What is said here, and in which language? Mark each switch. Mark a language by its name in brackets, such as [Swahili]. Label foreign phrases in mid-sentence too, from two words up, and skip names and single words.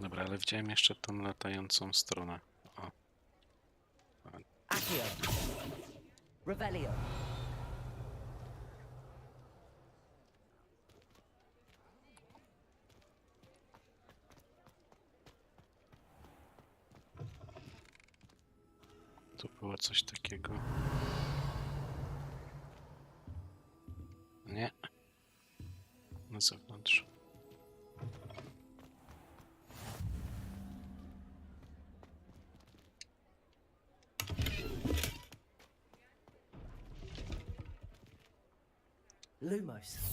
[Polish] Ale widziałem jeszcze tą latającą stronę. O. Accio. Revelio. Tu było coś takiego. Nie. Na zewnątrz. Lumos.